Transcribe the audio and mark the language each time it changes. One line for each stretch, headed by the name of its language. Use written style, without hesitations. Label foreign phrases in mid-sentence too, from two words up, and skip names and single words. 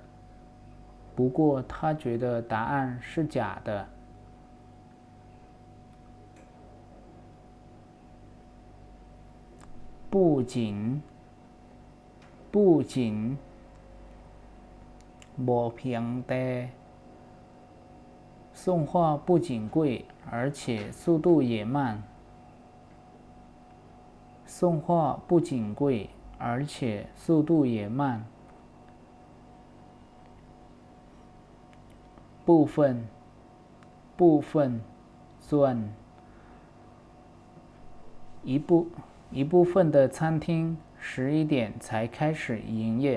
Chinese: 不过他觉得答案是假的。不仅，不仅
Thai: บ่เพียงแต่
Chinese: 送货不仅贵，而且速度也慢。送货不仅贵，而且速度也慢。部分，部分ส่วน一部分的餐厅11点才开始营业。